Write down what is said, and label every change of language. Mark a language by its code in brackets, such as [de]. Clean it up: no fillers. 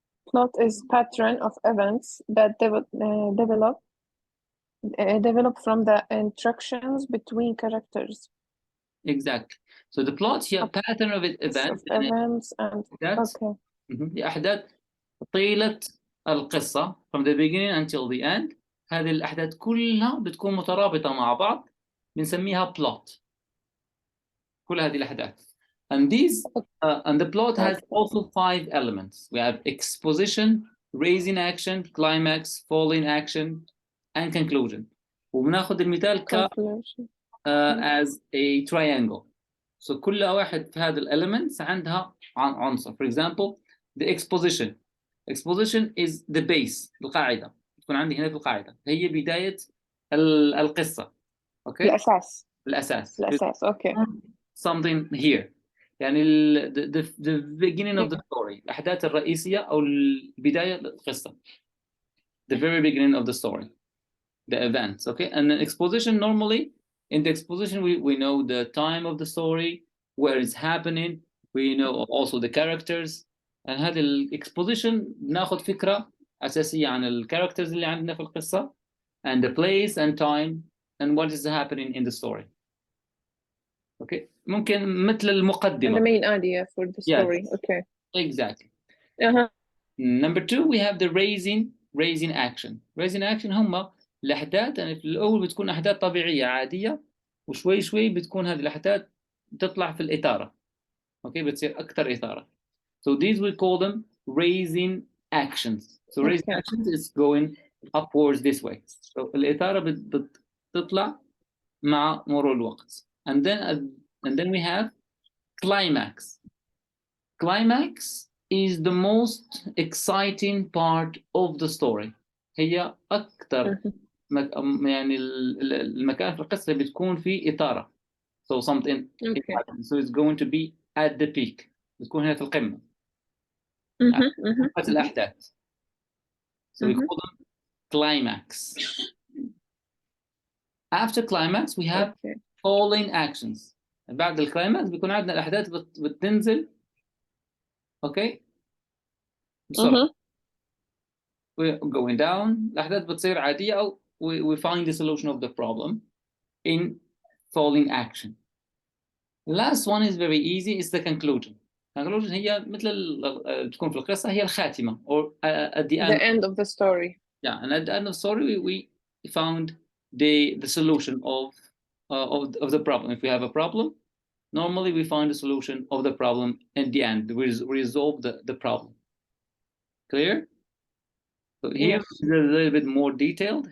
[en] Plot is pattern of events that develop from the interactions between characters. Exactly. So the plot here, pattern of events. And okay. [ar] أحداث طيلة القصة [en] from the beginning until the end. [ar] هذه الأحداث كلها بتكون مترابطة مع بعض، بنسميها plot. كل هذه الأحداث. [en] And these and the plot has also 5 elements. We have exposition, raising action, climax, falling action, and conclusion. [ar] وبناخذ المثال [en] as a triangle. [ar] So كل واحد في هذه elements عندها عنصر. [en] For example, the exposition. Exposition is the base، القاعدة. [ar] تكون عندي هنا في القاعدة. هي بداية القصة. Okay. الأساس. [en] Okay. Something here. يعني the beginning of the story. [ar] الأحداث الرئيسية أو البداية القصة. [en] The very beginning of the story. The events. Okay. And the exposition, normally in the exposition we know the time of the story, where it's happening. We know also the characters. And [ar] هذه الإكسبوزيشن ناخذ فكرة أساسية عن الكاركترز اللي عندنا في القصة [en] and the place and time and what is happening in the story. [ar] Okay. ممكن مثل المقدمة. [en] And the main idea for the story. Yes. Okay. Exactly. Number 2 we have the raising action. [ar] Raising action هم الأحداث، يعني في الأول بتكون أحداث طبيعية عادية، وشوي شوي بتكون هذه الأحداث تطلع في الإثارة. Okay. بتصير أكثر إثارة. [en] So these we call them raising actions. So raising actions is going upwards this way. [ar] So الإثارة بتطلع مع مرور الوقت. [en] And then we have climax. Climax is the most exciting part of the story. [ar] هي أكثر يعني المكان في القصة بتكون فيه إثارة. [en] So something. So it's going to be at the peak. [ar] بتكون هنا في القمة. [en] الأحداث. So we call them climax. After climax we have falling actions. [ar] بعد الكلايماكس بيكون عندنا الأحداث بتنزل. [en] Okay. بسرعة. We're going down. [ar] الأحداث بتصير عادية أو [en] we find the solution of the problem in falling action. The last one is very easy. It's the conclusion. [ar] Conclusion هي مثل تكون في القصة هي الخاتمة [en] or at the end of the story. Yeah, and at the end of the story we found the solution of the problem. If we have a problem, normally we find the solution of the problem at the end. We resolve the problem. Clear? So here is a little bit more detailed.